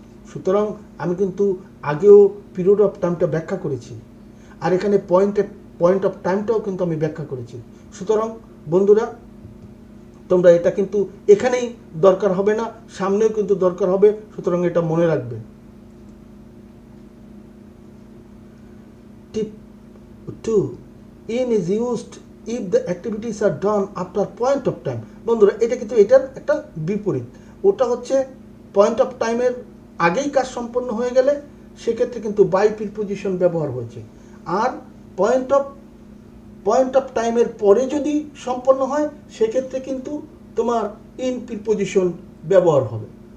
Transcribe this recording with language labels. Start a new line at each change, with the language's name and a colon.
Bangla: সুতরাং আমি কিন্তু আগেও পিরিয়ড অফ টাইমটা ব্যাখ্যা করেছি, আর এখানে পয়েন্ট অফ টাইমটাও কিন্তু আমি ব্যাখ্যা করেছি। সুতরাং বন্ধুরা তোমরা এটা কিন্তু এখানেই দরকার হবে না, সামনেও কিন্তু দরকার হবে। সুতরাং এটা মনে রাখবে।
English: Tip 2, in is used if the activities are done after point of time।
Bangla: বন্ধুরা এটা কিন্তু এটার একটা বিপরীত। ওটা হচ্ছে পয়েন্ট অফ টাইমের আগেই কাজ সম্পন্ন হয়ে গেলে সেক্ষেত্রে কিন্তু বাই প্রিপোজিশন ব্যবহার হয়েছে। আর পয়েন্ট অফ টাইমের পরে যদি সম্পন্ন হয় সেক্ষেত্রে কিন্তু তোমার ইন প্রিপোজিশন ব্যবহার হবে।